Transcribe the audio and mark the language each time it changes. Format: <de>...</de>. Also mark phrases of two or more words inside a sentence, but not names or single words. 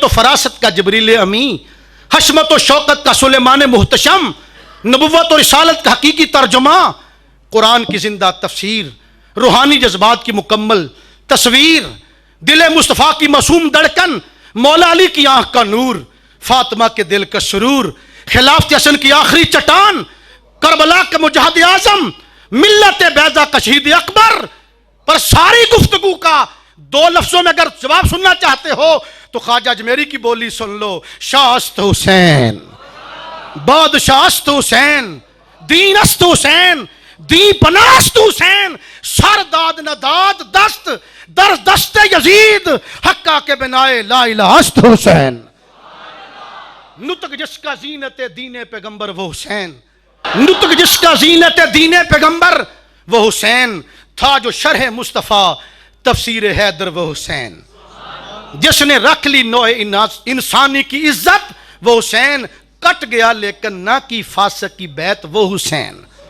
<ur>و فراست کا جبریل امین، حشمت و شوقت کا سلیمان محتشم، نبوت و رسالت کا حقیقی ترجمہ، قرآن کی زندہ تفسیر، روحانی جذبات کی مکمل تصویر، دل مصطفیٰ کی معصوم دھڑکن، مولا علی کی آنکھ کا نور، فاطمہ کے دل کا سرور، خلافت حسن کی آخری چٹان، کربلا کا مجاہد اعظم، ملت بیضا کا شہید اکبر. پر ساری گفتگو کا دو لفظوں میں اگر جواب سننا چاہتے ہو تو خواجہ اجمیری کی بولی سن لو،</ur> <fa>شاہ است حسین، بادشاہ است حسین، دین است حسین، دین پناست حسین، سر داد نداد دست در دست یزید، حقہ کے بنائے لا الہ است حسین.</fa> <ur>نطق جس کا زینت دین پیغمبر وہ حسین، نطق جس کا زینت دین پیغمبر وہ حسین، تھا جو شرح مصطفیٰ تفسیر حیدر وہ حسین، جس نے رکھ لی نوع انسانی کی عزت وہ حسین، کٹ گیا لیکن نہ کی فاسق کی بیعت وہ حسین،</ur>